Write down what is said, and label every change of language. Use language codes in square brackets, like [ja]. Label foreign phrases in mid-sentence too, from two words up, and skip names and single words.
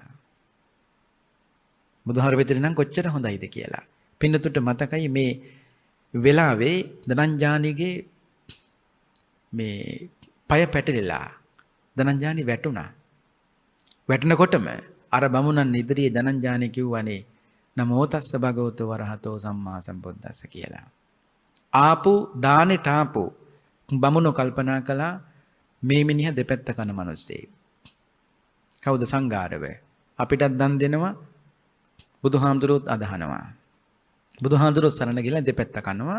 [si] බුදුහාමුදුරු මෙතන නම් කොච්චර හොඳයිද කියලා. පින්නතුට මතකයි මේ වෙලාවේ ධනංජානිගේ මේ পায় පැටලිලා ධනංජානි වැටුණා. වැටෙනකොටම අර බමුණන් ඉදිරියේ ධනංජානි කිව්වනේ [pi] නමෝ තස්ස භගවතෝ වරහතෝ සම්මා සම්බුද්දස්ස [si] කියලා. ආපු දානෙට ආපු බමුණෝ කල්පනා කළා මේ මිනිහා දෙපැත්ත කන මිනිස්සේ. කවුද සංඝාරව? අපිටත් දන් දෙනවා බුදුහාමුදුරුවොත් අදහනවා. බුදුහාමුදුරුවෝ සරණ ගිහලා දෙපැත්ත කනවා.